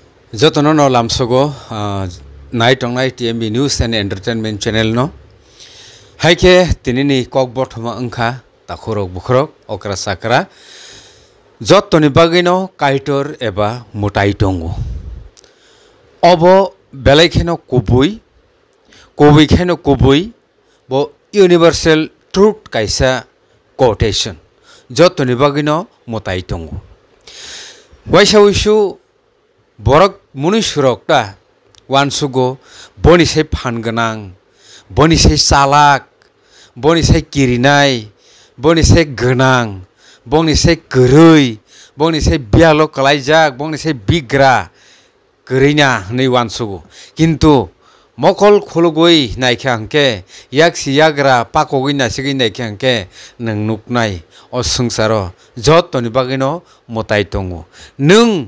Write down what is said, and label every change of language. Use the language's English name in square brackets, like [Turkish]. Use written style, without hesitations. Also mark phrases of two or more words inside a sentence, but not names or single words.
[Kok Borok] Jotono no lamsogo [English] night on night [Kok Borok] TMB News and Entertainment Channel no haike tinini kokbothoma angkha takhorok bukhrok okra sakra jottoni bagino kaitor eba mutai tongo obo belaikeno kubui kheno kubui bo [English] universal truth [Kok Borok] kaisa quotation jottoni bagino mutai tongo waisa wisu borok munusurok ta wansugo boni sai phanganang boni sai salak boni sai kirinai boni sai gönang boni sai goroi boni sai bialo kalaijak boni sai bigra gorina nei wansugo kintu mokol khulugoi naikha angke yaksi yagra pakogoi nasigi naikha angke nang nuknai o sungsaro jottoni bagino motai tongo nung